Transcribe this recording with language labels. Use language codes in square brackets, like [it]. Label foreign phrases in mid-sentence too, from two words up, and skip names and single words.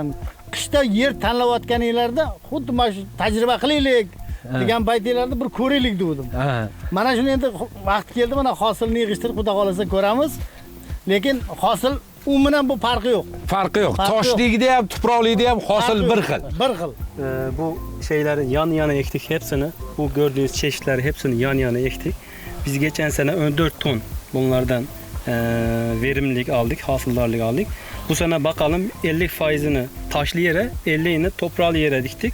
[uz] Qishda yer tanlayotganinglarda xuddi mana shu tajriba qilaylik degan paytinglarda bir ko'raylik dedim. Mana shuni endi vaqt keldi, mana hosilni yig'ishtirib, xudo xolasa ko'ramiz. Lekin hosil umuman bu farqi yo'q. Farqi yo'q. Toshligida ham, tuproqligida ham hosil bir xil. Bir xil. [tr] Bu şeyleri yan yana ektik hepsini. Bu gördüğünüz çeşitleri hepsini yan yana ektik. Biz geçen sene 14 ton bunlardan verimlilik aldık, hasıllarlık aldık. Bu sene bakalım 50%'ini taşlı yere, 50'ini toprağlı yere diktik.